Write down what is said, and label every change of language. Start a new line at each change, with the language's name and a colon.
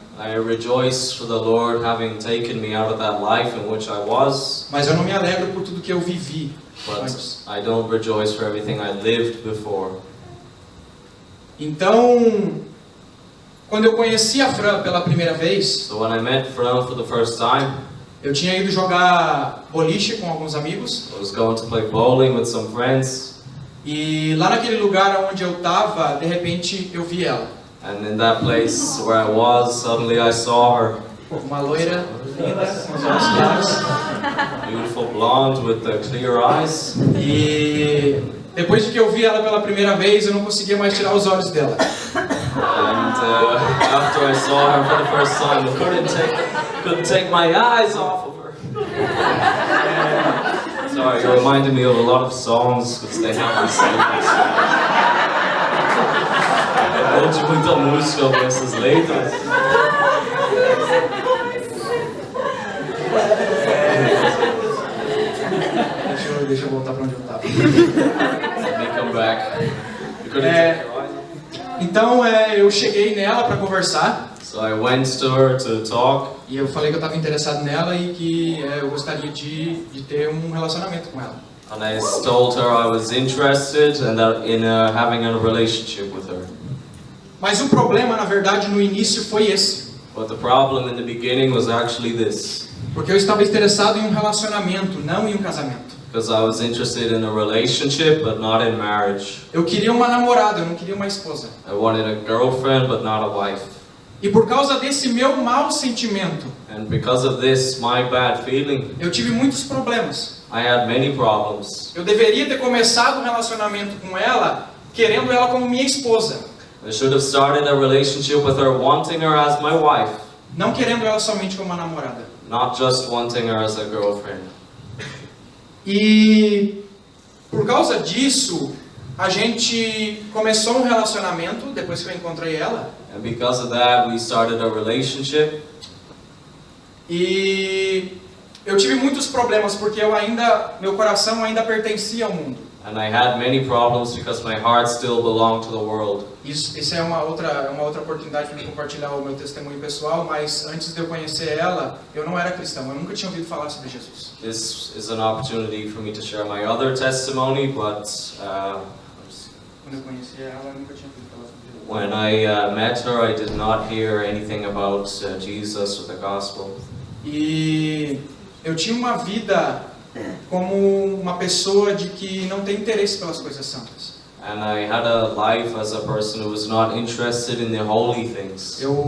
English: I rejoice for the Lord having taken me out of that life in which I was,
Portuguese: mas eu não me alegro por tudo que eu vivi
English: but
Portuguese: antes.
English: I don't rejoice for everything I lived before.
Portuguese: Então, quando eu conheci a Fran pela primeira vez,
English: So when I met Fran for the first time,
Portuguese: eu tinha ido jogar boliche com alguns amigos,
English: I was going to play bowling with some friends,
Portuguese: e lá naquele lugar onde eu estava, de repente eu vi ela.
English: and in that place where I was, suddenly I saw her.
Portuguese: Uma loira linda, com os olhos claros.
English: Beautiful blonde with the clear eyes.
Portuguese: E depois de que eu vi ela pela primeira vez, eu não conseguia mais tirar os olhos dela.
English: And after I saw her for the first time, I couldn't take my eyes off of her. Sorry, you reminded me of a lot of songs because they have this
Portuguese: Eu gosto de muita música com essas letras. Deixa eu voltar para onde eu estava.
English: Let me come back. You couldn't take your eyes off?
Portuguese: Então eu cheguei nela para conversar.
English: So I went to her to talk.
Portuguese: E eu falei que eu estava interessado nela e que eu gostaria de ter um relacionamento com ela.
English: And I told her I was interested and that in having a relationship with her.
Portuguese: Mas o problema, na verdade, no início foi esse.
English: But the problem in the beginning was actually this.
Portuguese: Porque eu estava interessado em um relacionamento, não em um casamento.
English: Because I was interested in a relationship but not in marriage.
Portuguese: Eu queria uma namorada, eu não queria uma esposa.
English: I wanted a girlfriend but not a wife.
Portuguese: E por causa desse meu mau sentimento,
English: And because of this, my bad feeling,
Portuguese: eu tive muitos problemas.
English: I had many problems.
Portuguese: Eu deveria ter começado um relacionamento com ela, querendo ela como minha esposa.
English: I should have started a relationship with her wanting her as my wife,
Portuguese: Não querendo ela somente como uma namorada.
English: not just wanting her as a girlfriend.
Portuguese: E por causa disso, a gente começou um relacionamento, depois que eu encontrei ela.
English: And because of that, we started a relationship.
Portuguese: E eu tive muitos problemas porque meu coração ainda pertencia ao mundo.
English: And I had many problems because my heart still belonged to the world.
Portuguese: Isso é uma outra oportunidade para eu compartilhar o meu testemunho pessoal, mas antes de eu conhecer ela, eu não era cristão, eu nunca tinha ouvido falar sobre Jesus.
English: This is an opportunity for me to share my other testimony, but
Portuguese: Quando eu conheci ela, eu nunca tinha ouvido falar sobre Jesus.
English: when I met her, I did not hear anything about Jesus or the gospel.
Portuguese: E eu tinha uma vida como uma pessoa de que não tem interesse pelas coisas santas.
English: And I had a life as a person who was not interested in the holy things.